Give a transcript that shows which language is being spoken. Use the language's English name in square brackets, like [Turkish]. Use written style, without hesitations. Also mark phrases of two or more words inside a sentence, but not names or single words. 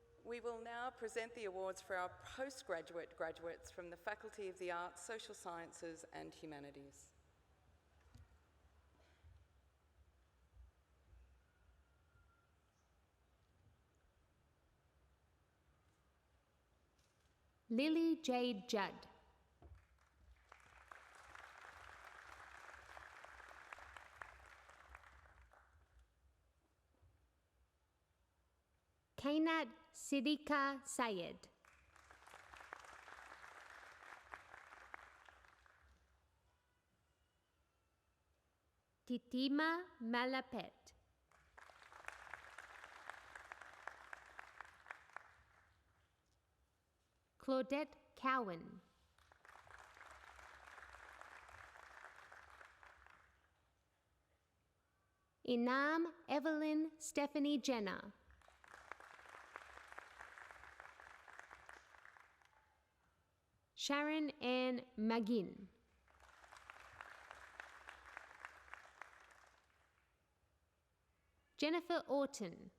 [English] We will now present the awards for our postgraduate graduates from the Faculty of the Arts, Social Sciences and Humanities. Lily Jade Judd. Kainat Siddiqa Sayed. Titima Malapet. Claudette Cowan. Inam Evelyn Stephanie Jenner. Sharon Ann Magin. Jennifer Orton.